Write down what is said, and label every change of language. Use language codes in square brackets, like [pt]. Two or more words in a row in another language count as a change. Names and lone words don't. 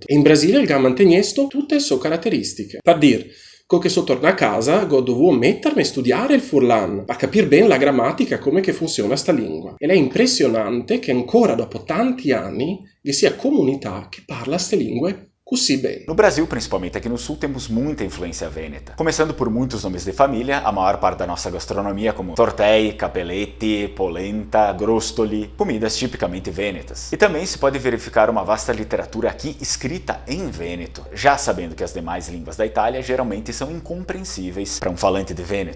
[it] E in Brasile il gamantagnesto tutte le sue caratteristiche. Per dire, che sono tornato a casa, ho dovuto mettermi a studiare il furlan, per capire bene la grammatica, come che funziona sta lingua. Ed è impressionante che ancora dopo tanti anni vi sia comunità che parla queste lingue così bem. [pt] No Brasil, principalmente aqui no sul, temos muita influência veneta. Começando por muitos nomes de família, a maior parte da nossa gastronomia, como tortei, capelletti, polenta, grostoli, comidas tipicamente vênetas. E também se pode verificar uma vasta literatura aqui escrita em vêneto, já sabendo que as demais línguas da Itália geralmente são incompreensíveis para um falante de vêneto.